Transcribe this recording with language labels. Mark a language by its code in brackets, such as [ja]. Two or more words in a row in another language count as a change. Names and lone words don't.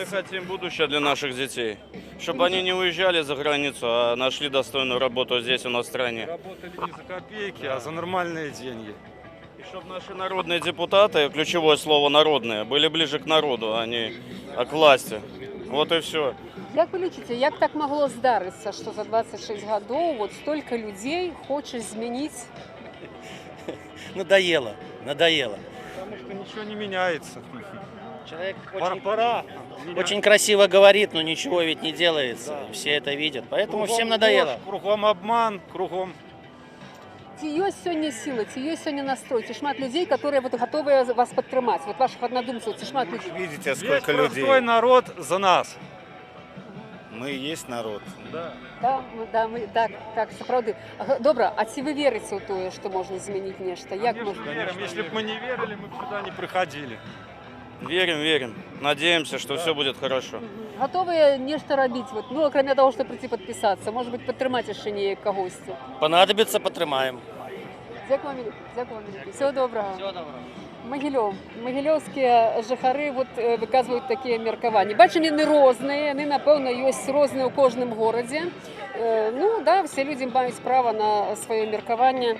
[ru] Мы хотим будущее для наших детей. Чтобы они не уезжали за границу, а нашли достойную работу здесь, у нас в стране. Работали не за копейки, а за нормальные деньги. И чтобы наши народные депутаты, ключевое слово народные, были ближе к народу, а не к власти. Вот и все. [be] Як вы лічыце, як так могло здарыцца, што за 26 гадоў [ru] вот столько [be] людей хоча змяніць? [ru] Надоело. Потому что ничего не меняется. Человек Пора. очень красиво говорит, но ничего ведь не делается. Да. Все это видят. Поэтому кругом всем надоело. Ложь, кругом обман, кругом [be] Ці ёсць сёння сілы, ці ёсць сёння настрой, ці шмат людзей, [ru] которые вот [be] готовыя вас падтрымаць, [ru] вот ваших [be] однодумцаў, ці шмат людей? [ru] Видите, Есть сколько людей. простой народ за нас. Мы и есть народ. Да. [be] Так, сапраўды. Добра, а ці вы верыце ў тое, што можна змяніць нешта? Як можна? [ru] Верим. Если бы мы не верили, мы бы сюда не приходили. Верим. Надеемся, что все будет хорошо. [be] Готовыя нешта рабіць, вот, ну, акрамя таго, што прыйти падпісацца, [ru] может быть, [be] падтрымаць яшчэ неяк кагосьці? [ru] Понадобится, потрымаем. [be] Дзякую вам вялікі. Всего добрага. Магілёў. Магілёўскія жыхары вот, выказваюць такія меркаванні. Бачым, яны розныя, яны, напэўна, ёсць розныя ў кожным горадзе. Ну, да, все людзі маюць права на сваё меркаванне.